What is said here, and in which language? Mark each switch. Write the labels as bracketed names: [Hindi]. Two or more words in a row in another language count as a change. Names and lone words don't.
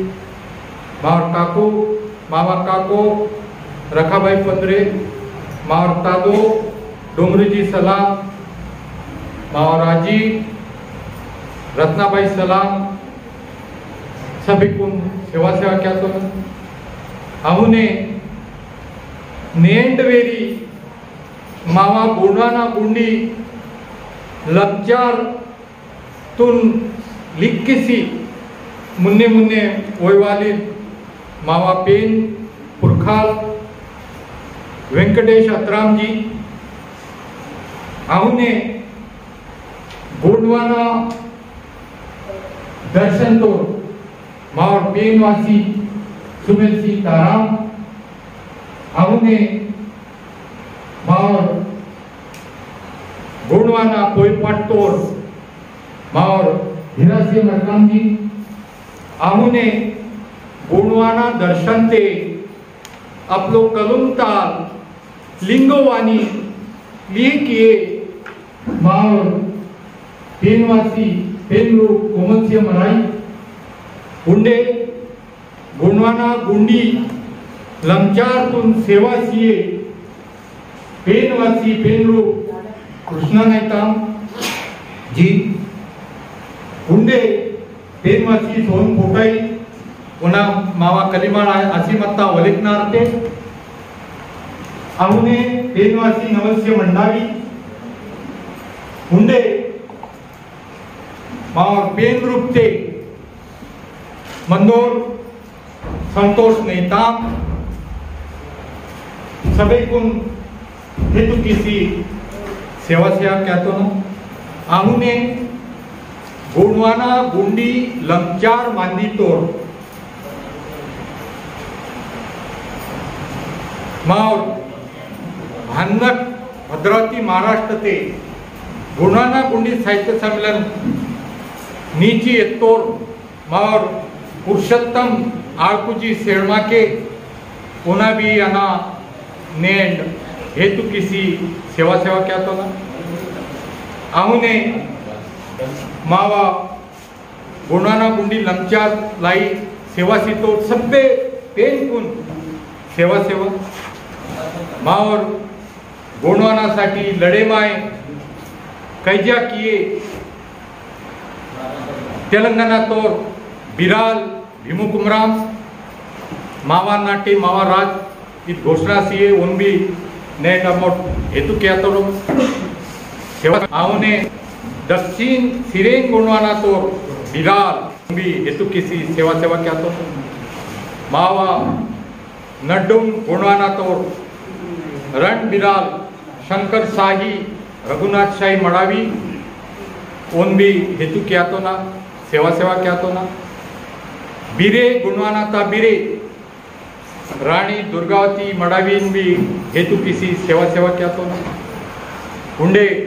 [Gondi] मावर काको रखाबाई पंद्रे मावर तादो डोंगरीजी सलाम मावर आजी रत्नाबाई सलाम सभी कुन सेवा क्या तो आहुने नेंडवेरी मावा गुंडाना गुंडी लब्जार तुन लिक्किसी मुन्ने ओयवाली मावा पेन पुरखाल वेंकटेश अत्राम जी आहुने गुंडवाना दर्शन तो मावर पेनवासी सुमेल सिंह ताराम आहुने मावर गुंडवाना कोईपाट तोर मावर हीरा सिंह मरकाम जी आहुने गुणवाना दर्शन ते अपलो कलुमताल लिंगोवानी लिए किए मावर पेनवासी पेनरू कोमलसिंह मराई गुंडे गुणवाना गुंडी लंचार तुन सेवा सीए पेनवासी पेनरू कृष्णा नायताम जी गुंडे पेनवासी सोन पोटाई उना मावा कलिमाळा असी मत्ता वलिकनार ते आहुने पेनवासी नवस्य मंडावी हुंडे मावा पेन रूप ते मंदोर संतोष नेताम सभी कुन हेतु किसी सेवा क्या तो ना आहुने गुणवाना गुंडी लंचार मांदी तोर मार भानक भद्रावती महाराष्ट्र ते गुणवाना गुंडी साहित्य सम्मेलन नीची एत्तोर मार पुरुषोत्तम आळकुजी सेळमा के पुनाबी अना नेंड हेतु किसी सेवा क्या तो ना आहुने मावा गुणाना गुंडी लंचार लाई सेवा तो सब्बे पेन कुन सेवा मावर गुणवाना साठी लड़े माए कैजा किए तेलंगाना तो बिराल भीमू कुमराम मावा नाटे मावा राज इत घोषणा सी उन भी ने अमोट हेतु क्या तो सेवा आउने दक्षिण सिरेन गुणवाना तो बिराल भी हेतु किसी सेवा क्या तो मावा नड्डुम गुणवाना तो रण बिराल शंकर शाही रघुनाथ शाही मड़ावी उन भी हेतु क्या तो ना सेवा क्या तो ना बीरे गुणवाना था बीरे रानी दुर्गावती मड़ावी भी हेतु किसी सेवा क्या तो ना हुंडे